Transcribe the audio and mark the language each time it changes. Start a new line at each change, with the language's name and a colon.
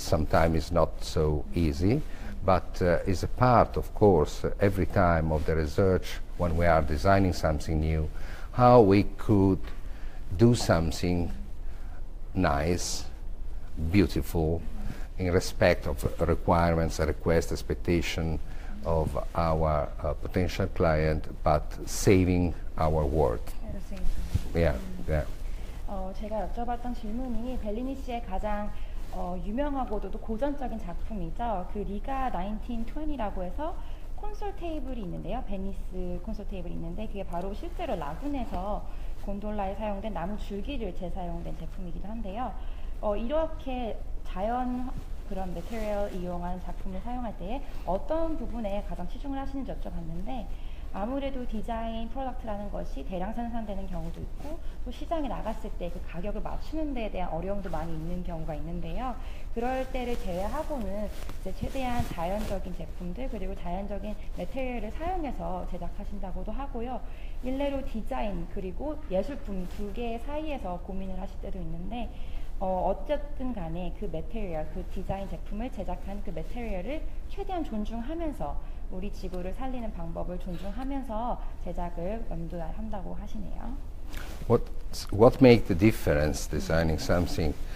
English: Sometimes it's not so easy, but is a part, of course, every time of the research when we are designing something new, how we could do something nice, beautiful, in respect of requirements, request, expectation of our potential client, but saving our word. Yeah.
Korean: 제가 여쭤봤던 질문이 벨리니 씨의 가장 유명하고도 고전적인 작품이죠. 그 리가 1920라고 해서 콘솔 테이블이 있는데요. 베니스 콘솔 테이블이 있는데 그게 바로 실제로 라군에서 곤돌라에 사용된 나무 줄기를 재사용된 제품이기도 한데요. 이렇게 자연 그런 매테리얼 이용한 작품을 사용할 때에 어떤 부분에 가장 치중을 하시는지 여쭤봤는데, 아무래도 디자인 프로덕트라는 것이 대량 생산되는 경우도 있고 또 시장에 나갔을 때 그 가격을 맞추는 데에 대한 어려움도 많이 있는 경우가 있는데요. 그럴 때를 제외하고는 이제 최대한 자연적인 제품들 그리고 자연적인 매테리얼을 사용해서 제작하신다고도 하고요. 일례로 디자인 그리고 예술품 두 개 사이에서 고민을 하실 때도 있는데, 어쨌든 간에 그 매테리얼, 그 디자인 제품을 제작한 그 매테리얼을 최대한 존중하면서 우리 지구를 살리는 방법을 존중하면서 제작을 염두한다고 하시네요.
English: What make the difference designing something?